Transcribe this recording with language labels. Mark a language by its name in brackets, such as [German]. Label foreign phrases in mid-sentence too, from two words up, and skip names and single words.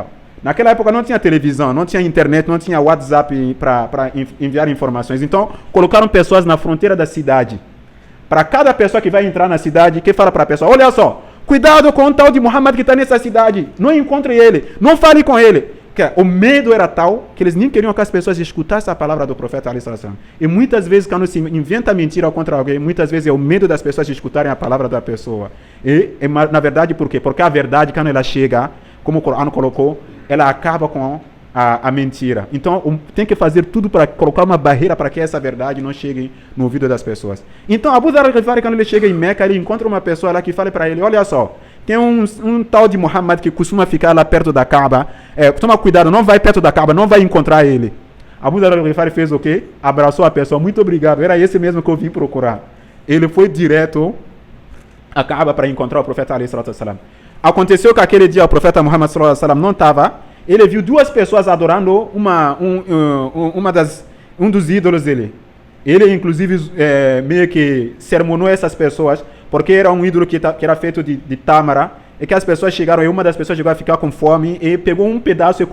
[Portuguese] Naquela época não tinha televisão, não tinha internet, não tinha WhatsApp para enviar informações. Então, colocaram pessoas na fronteira da cidade. Para cada pessoa que vai entrar na cidade, que fala para a pessoa, olha só, cuidado com o tal de Muhammad que está nessa cidade, não encontre ele, não fale com ele. O medo era tal que eles nem queriam que as pessoas escutassem a palavra do profeta ali [Arabic] صلى الله عليه وسلم. [Portuguese] E muitas vezes, quando se inventa mentira contra alguém, muitas vezes é o medo das pessoas escutarem a palavra da pessoa. Na verdade, por quê? Porque a verdade, quando ela chega, como o Corão colocou, ela acaba com a mentira. Então, tem que fazer tudo para colocar uma barreira para que essa verdade não chegue no ouvido das pessoas. Então, Abu Dharr al-Ghifari, quando ele chega em Meca, ele encontra uma pessoa lá que fala para ele, olha só, tem um tal de Muhammad que costuma ficar lá perto da Kaaba. Toma cuidado, não vai perto da Kaaba, não vai encontrar ele. Abu Dharr al-Ghifari fez o quê? Abraçou a pessoa, muito obrigado, era esse mesmo que eu vim procurar. Ele foi direto à Kaaba para encontrar o profeta ali [Arabic] صلى الله عليه وسلم. [Portuguese] Aconteceu que aquele dia o profeta Muhammad [Arabic] صلى الله عليه وسلم [Portuguese] não estava. Ele viu duas pessoas adorando um dos ídolos dele. Ele, inclusive, meio que sermonou essas pessoas, porque era um ídolo que era feito de tâmara, e que as pessoas chegaram, e uma das pessoas chegou a ficar com fome, e pegou um pedaço e comeu.